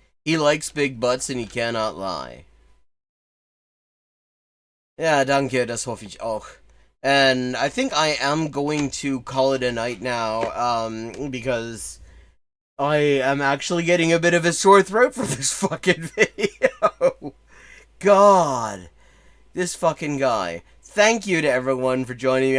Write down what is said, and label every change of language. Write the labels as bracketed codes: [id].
[en] He likes big butts and he cannot lie. [de] Ja, danke, das hoffe ich auch. [en] And I think I am going to call it a night now, because I am actually getting a bit of a sore throat from this fucking video. God. This fucking guy. Thank you to everyone for joining me.